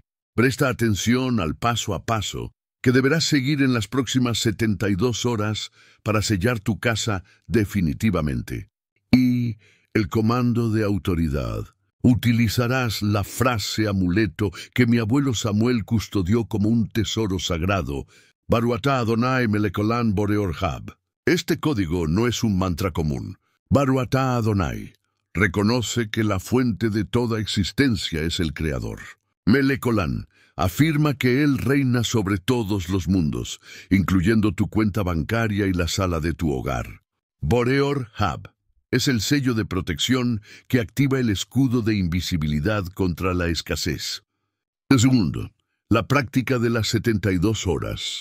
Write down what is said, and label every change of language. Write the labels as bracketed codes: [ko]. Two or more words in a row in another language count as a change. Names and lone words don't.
[es] Presta atención al paso a paso que deberás seguir en las próximas 72 horas para sellar tu casa definitivamente. Y el comando de autoridad. Utilizarás la frase amuleto que mi abuelo Samuel custodió como un tesoro sagrado, [he] ברוך אתה אדני מלך העולם בורא אורהב. [es] Este código no es un mantra común. [he] ברוך אתה אדני [es] reconoce que la fuente de toda existencia es el Creador. [he] מלך העולם [es] afirma que Él reina sobre todos los mundos, incluyendo tu cuenta bancaria y la sala de tu hogar. [he] בורא אורהב [es] es el sello de protección que activa el escudo de invisibilidad contra la escasez. Segundo, la práctica de las 72 horas.